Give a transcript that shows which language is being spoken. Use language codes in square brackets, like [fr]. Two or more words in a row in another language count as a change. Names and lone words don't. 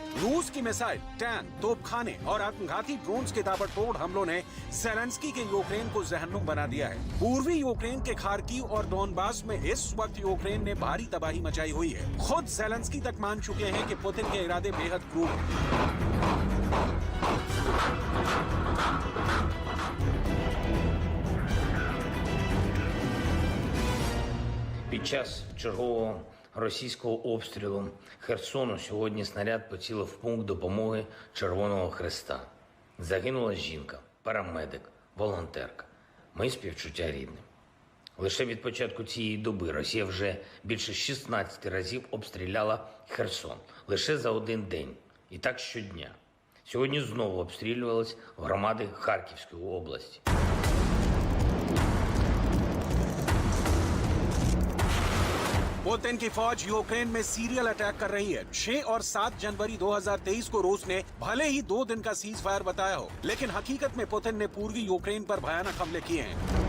[hi] रूस की मिसाइल, टैंक, तोपखाने और आत्मघाती ड्रोन्स के ताबड़तोड़ हमलों ने ज़ेलेंस्की के यूक्रेन को जहन्नुम बना दिया है। पूर्वी यूक्रेन के खार्किव और डोनबास में इस वक्त यूक्रेन ने भारी तबाही मचाई हुई है। खुद ज़ेलेंस्की तक मान चुके हैं कि पुतिन के इरादे बेहद क्रूर हैं। [uk] Під час чергового російського обстрілу Херсону сьогодні снаряд поцілив в пункт допомоги Червоного Хреста. Загинула жінка, парамедик, волонтерка. Мої співчуття рідним. Лише від початку цієї доби Росія вже більше 16 разів обстріляла Херсон. Лише за один день. І так щодня. Сьогодні знову обстрілювались громади Харківської області. [hi] पुतिन की फौज यूक्रेन में [en] serial attack [hi] कर रही है। 6 और 7 जनवरी 2023 को रूस ने भले ही 2 दिन का [en] cease fire [hi] बताया हो, लेकिन हकीकत में पुतिन ने पूर्वी यूक्रेन पर भयानक हमले किए हैं।